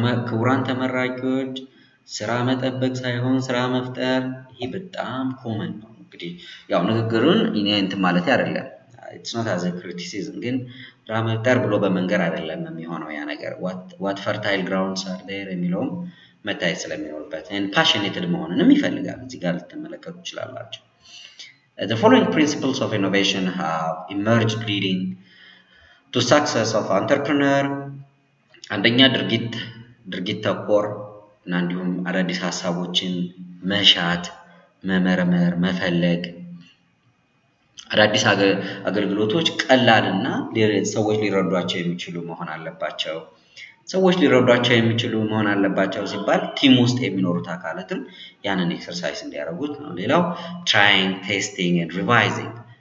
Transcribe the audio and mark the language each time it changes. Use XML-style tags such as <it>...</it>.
<am>ክቡራን ተመራቂዎች ስራ መጠበቅ ሳይሆን ስራ መፍጠር ይሄ በጣም ኮመን ነው። እንግዲህ ያው ንግግሩን እኔ እንትን ማለት አይደለም</am> <en>it's not as a criticism</en> <am>ግን ስራ መፍጠር ብሎ በመንገር አይደለም የሚሆነው ያ ነገር</am> <en>what fertile grounds are there</en> <am>የሚለውም መታየት ስለሚኖርበት</am> <en>and passionate</en> <am>መሆንንም ይፈልጋል። እዚህ ጋር ልትመለከቱ ትችላላችሁ።</am> <en>The following principles of innovation have emerged leading to success of entrepreneur.</en> <am>አንደኛ ድርጊት ተኮር እና እንዲሁም አዳዲስ ሀሳቦችን መሻት፣ መመርመር፣ መፈለግ አዳዲስ አገልግሎቶች ቀላልና ሰዎች ሊረዷቸው የሚችሉ መሆን አለባቸው። ሰዎች ሊረዷቸው የሚችሉ መሆን አለባቸው ሲባል ቲም ውስጥ የሚኖሩት አካላትም ያንን ኤክሰርሳይዝ እንዲያደርጉት ነው። ሌላው</am> <en>trying, testing and revising</en>